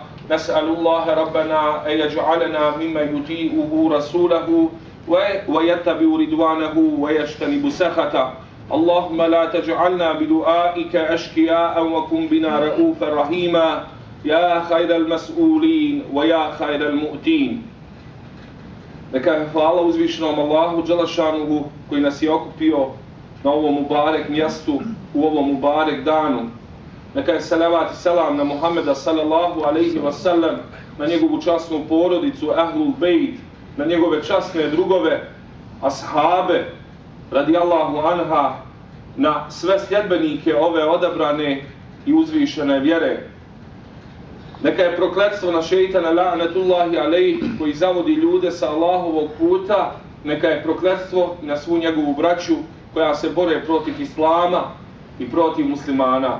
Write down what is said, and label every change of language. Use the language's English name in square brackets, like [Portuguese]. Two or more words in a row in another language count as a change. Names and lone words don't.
[Arabic] نسأل الله ربنا أن يجعلنا ممن يطيعه رسوله ويتبع رضوانه ويجتنب سخطه. اللهم لا تجعلنا بدعائك أشقياء وكن بنا رؤوفا رحيما يا خير المسؤولين ويا خير المؤتين. [Bosnian] Neka je hvala uzvišenom Allahu Đelešanuhu koji nas je okupio na ovom mubarek mjestu, u ovom mubarek danu. Neka je salavat i selam na Muhammeda [Arabic] صلى الله عليه وسلم, [Bosnian] na njegovu časnu porodicu [Arabic] أهل البيت, [Bosnian] na njegove časne drugove, ashabe, [Arabic] رضي الله عنها, [Bosnian] na sve sljedbenike ove odabrane i uzvišene vjere. Neka je prokletstvo na šeitana [Arabic] لعنة الله عليه [Bosnian] koji zavodi ljude sa Allahovog puta, neka je prokletstvo na svu njegovu braću koja se bore protiv islama i protiv muslimana.